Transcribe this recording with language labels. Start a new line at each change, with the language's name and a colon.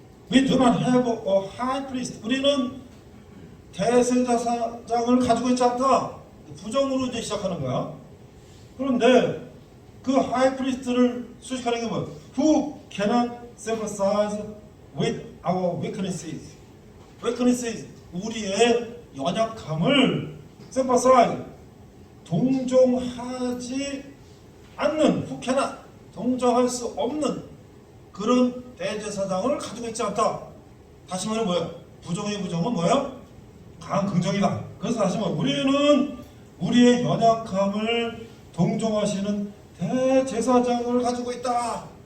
English: We do not have a high priest.
Korean: 우리는 대제사장을 가지고 있지 않다. 부정으로 이제 시작하는 거야. 그런데 그 하이 프리스트를 수식하는 게 뭐예요?
English: Who cannot sympathize with our weaknesses.
Korean: weaknesses, 우리의 연약함을 sympathize, 동정하지 않는,
English: who cannot,
Korean: 동정할 수 없는 그런 대제사장을 가지고 있지 않다. 다시 말해 뭐예요? 부정의 부정은 뭐예요? 강한 긍정이다. 그래서 다시 말해 우리는 우리의 연약함을 동정하시는 대제사장을 가지고 있다.